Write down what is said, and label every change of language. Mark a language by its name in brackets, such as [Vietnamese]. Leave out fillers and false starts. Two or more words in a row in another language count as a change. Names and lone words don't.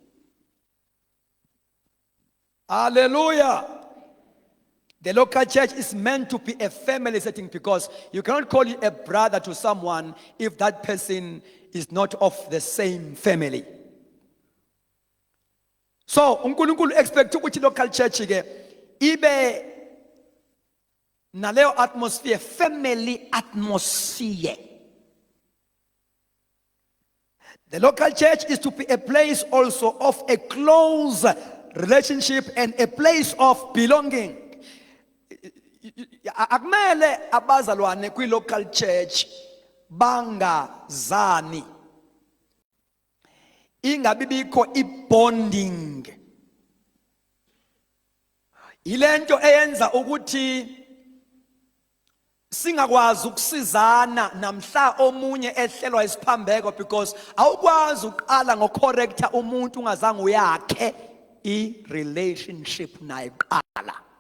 [English] Hallelujah. The local church is meant to be a family setting because you cannot call you a brother to someone if that person is not of the same family. So, uNkulunkulu expect ukuthi local church [Zulu] ke ibe naleyo [English] atmosphere, family atmosphere. The local church is to be a place also of a close relationship and a place of belonging. [Zulu] akumele abazalwane kwi- [English] local church [Zulu] bangazani, ingabi bikho i-bonding. Ilento eyenza ukuthi singakwazi ukusizana namhla omunye ehlelwa isiphambeko, because awukwazi uqala ngocorrecta umuntu ungazange uyakhe i-relationship naye kuqala.